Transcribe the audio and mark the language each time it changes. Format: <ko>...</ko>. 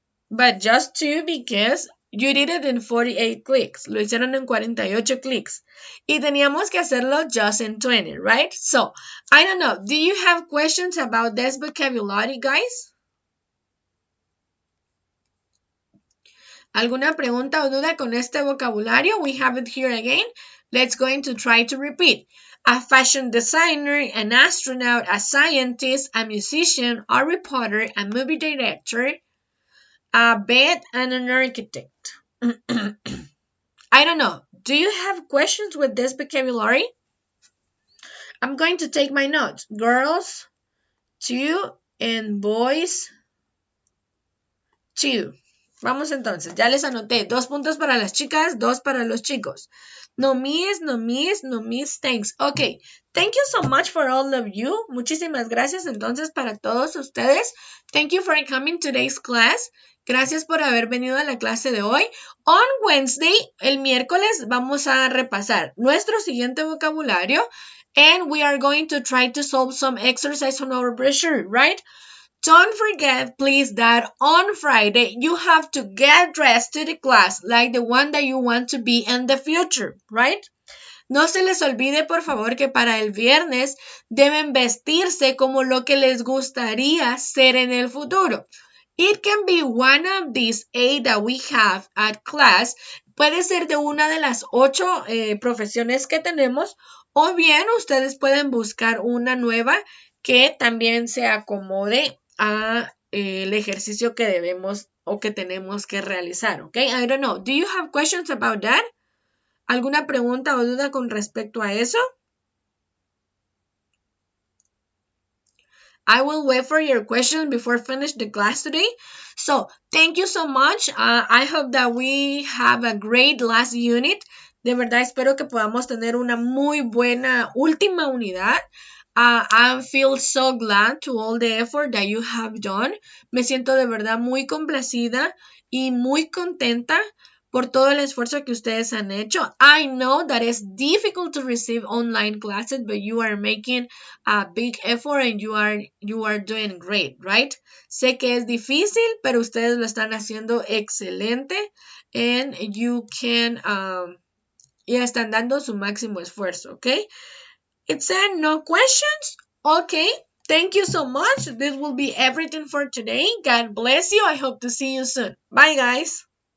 <en>But just 2 because you did it in 48 clicks.</en> <es>Lo hicieron en 48 clics. Y teníamos que hacerlo</es> <en>just in 20, right? So, I don't know. Do you have questions about this vocabulary, guys?</en> <es>¿Alguna pregunta o duda con este vocabulario?</es> <en>We have it here again. Let's going to try to repeat. A fashion designer, an astronaut, a scientist, a musician, a reporter, a movie director, a vet, and an architect. I don't know. Do you have questions with this vocabulary? I'm going to take my notes. Girls, 2, and boys, 2.</en> <es>Vamos entonces, ya les anoté. 2 puntos para las chicas, 2 para los chicos.</es> <en>No miss, no miss, no miss. Thanks. Okay. Thank you so much for all of you.</en> <es>Muchísimas gracias entonces para todos ustedes.</es> <en>Thank you for coming to today's class.</en> <es>Gracias por haber venido a la clase de hoy.</es> <en>On Wednesday,</en> <es>el miércoles, vamos a repasar nuestro siguiente vocabulario.</es> <en>And we are going to try to solve some exercise on our brochure, right? Don't forget, please, that on Friday, you have to get dressed to the class like the one that you want to be in the future, right?</en> <es>No se les olvide, por favor, que para el viernes deben vestirse como lo que les gustaría ser en el futuro.</es> <en>It can be one of these 8 that we have at class.</en> <es>Puede ser de una de las 8 profesiones que tenemos, o bien ustedes pueden buscar una nueva que también se acomode a el ejercicio que debemos o que tenemos que realizar, ¿ok?</es> <en>I don't know. Do you have questions about that? ¿Alguna pregunta o duda con respecto a eso? I will wait for your questions before finish the class today. So, thank you so much. I hope that we have a great last unit.</en> <es>De verdad, espero que podamos tener una muy buena última unidad.</es> <en>I feel so glad to all the effort that you have done.</en> <es>Me siento de verdad muy complacida y muy contenta por todo el esfuerzo que ustedes han hecho.</es> <en>I know that it's difficult to receive online classes, but you are making a big effort and you are doing great, right?</en> <es>Sé que es difícil, pero ustedes lo están haciendo excelente</es> <en>and you can,</en> <es>ya están dando su máximo esfuerzo, ¿ok?</es> <en>It said no questions? Okay, thank you so much. This will be everything for today. God bless you. I hope to see you soon. Bye, guys.</en>